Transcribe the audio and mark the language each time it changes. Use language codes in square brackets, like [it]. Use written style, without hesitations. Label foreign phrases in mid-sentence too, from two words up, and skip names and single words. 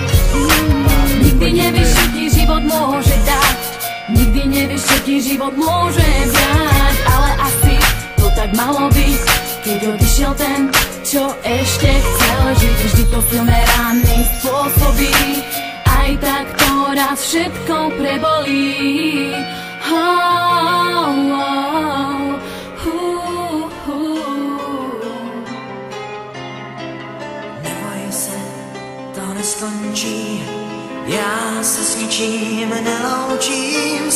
[sk] Nikdy nevieš, čo ti život môže dať, nikdy nevieš, čo ti život môže vziať, ale asi to tak malo byť, keď odišiel ten, čo ešte chcel žiť. Vždy to silné rány spôsobí, aj tak to raz všetko prebolí. [cs] Neboj se, to neskončí, já se s ničím neloučím.